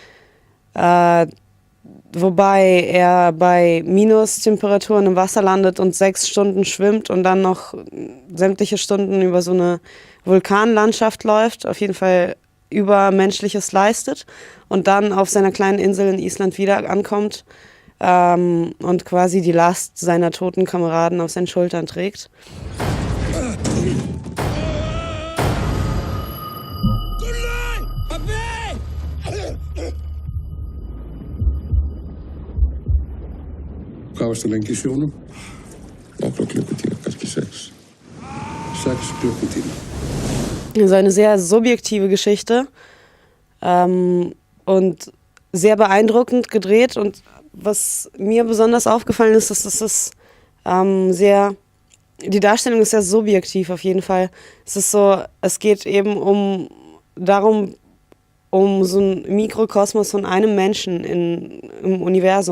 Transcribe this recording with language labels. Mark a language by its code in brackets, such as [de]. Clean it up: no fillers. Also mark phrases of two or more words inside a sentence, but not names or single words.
[de] Wobei er bei Minustemperaturen im Wasser landet und 6 Stunden schwimmt und dann noch sämtliche Stunden über so eine Vulkanlandschaft läuft, auf jeden Fall Übermenschliches leistet und dann auf seiner kleinen Insel in Island wieder ankommt und quasi die Last seiner toten Kameraden auf seinen Schultern trägt. [is] Hvað varstu lengi í sjónum? Nokkra klukkutíma, kannski 6. 6 klukkutíma. [de] Also eine sehr subjektive Geschichte und sehr beeindruckend gedreht. Und was mir besonders aufgefallen ist, dass die Darstellung ist sehr subjektiv auf jeden Fall. Es geht eben darum, um so einen Mikrokosmos von einem Menschen im Universum.